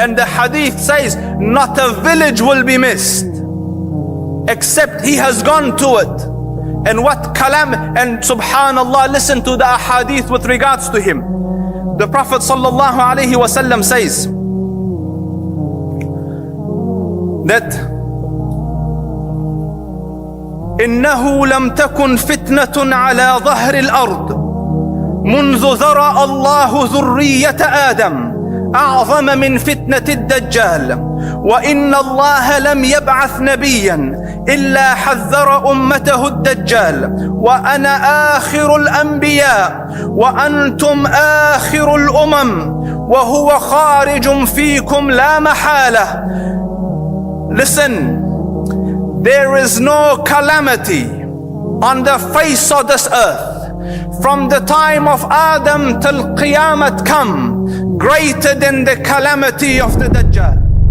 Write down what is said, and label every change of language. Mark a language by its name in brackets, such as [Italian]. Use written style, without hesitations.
[English] And the hadith says not a village will be missed except he has gone to it. And what kalam, and subhanallah, listen to the hadith with regards to him. The Prophet sallallahu alaihi wasallam says, that [Arabic] إنه لم تكن فتنة على ظهر الأرض منذ ذرأ الله ذرية آدم أعظم من فتنة الدجال، وإن الله لم يبعث نبيا إلا حذر أمته الدجال، وأنا آخر الأنبياء وأنتم آخر الأمم وهو خارج فيكم لا محالة. [English] Listen, there is no calamity on the face of this earth from the time of Adam till Qiyamah come greater than the calamity of the Dajjal.